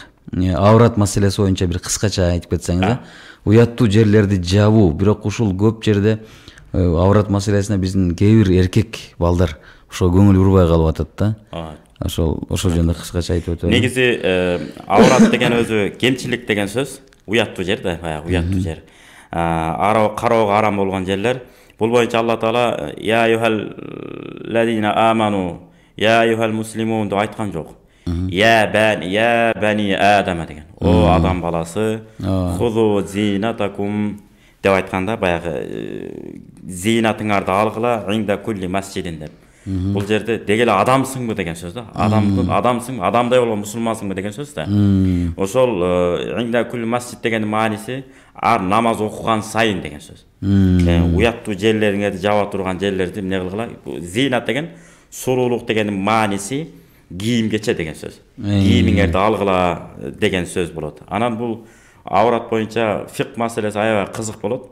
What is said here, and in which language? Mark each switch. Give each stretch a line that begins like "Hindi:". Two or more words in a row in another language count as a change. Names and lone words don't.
Kyrgyz: Аврат маселеси боюнча бир кыскача айтып кетсеңиз, уяттуу жерлерди жабуу, бирок ушул көп жерде аврат маселесине биздин кээ бир эркек балдар ошо көңүл бурбай калып атат да. Ошол жөнүндө кыскача айтып өтөм. Негизи аврат деген өзү кемчилик деген сөз, уяттуу жер да, баягы уяттуу жер. Кароого арам болгон жерлер. Бул боюнча Алла Таала
Arabic: يا أيها الذين آمنوا, يا أيها المسلمون
Kyrgyz: деп айткан жок.
Arabic: يا بني آدم
Kyrgyz: деген. О адам баласы,
Arabic: خذوا زينتكم
Kyrgyz: деп айтканда баягы зинатыңарды алгыла
Arabic: عند كل مسجد
Kyrgyz: деп. Бул жерде дегеле адамсыңбы деген сөз да. Адамсың, адамдай болгон мусулмансыңбы деген сөз да. Ошол
Arabic: عند كل مسجد
Kyrgyz: дегендин мааниси ар намаз окуган сайын деген сөз. Уяттуу жерлериңерди жаба турган жерлерди эмне кылгыла? Зинат деген сурулук дегендин мааниси кийимгече деген сөз. Кийимиңерди алгыла деген сөз болот. Анан бул аврат боюнча фик маселеси аябай кызык болот.